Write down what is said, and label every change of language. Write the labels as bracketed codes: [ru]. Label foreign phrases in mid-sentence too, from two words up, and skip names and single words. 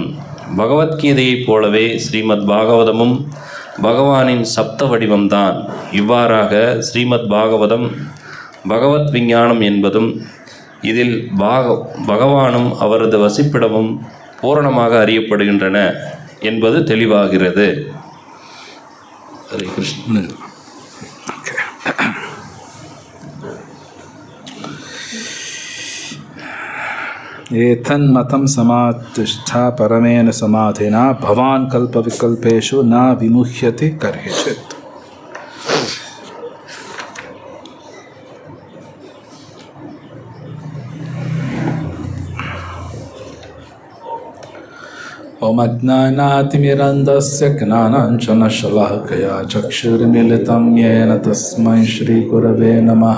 [ta] பகவத்கீதையைப் போலவே ஸ்ரீமத் பாகவதமும் பகவானின் சப்த வடிவம்தான். இவ்வாறாக ஸ்ரீமத் பாகவதம் பகவத் விஞ்ஞானம் என்பதும் இதில் பகவானும் அவரது வசிப்பிடமும் பூரணமாக அறியப்படுகின்றன என்பது தெளிவாகிறது. ஹரே கிருஷ்ண. [sa] एतन्मतं समातिष्ठा परमेन समाधिना भवान् कल्पविकल्पेषु न विमुह्यति कर्हिचित्. ओम अज्ञानातिमिरन्धस्य ज्ञानाञ्जनशलाकया चक्षुर्मिलितं येन तस्मै श्रीगुरवे नमः.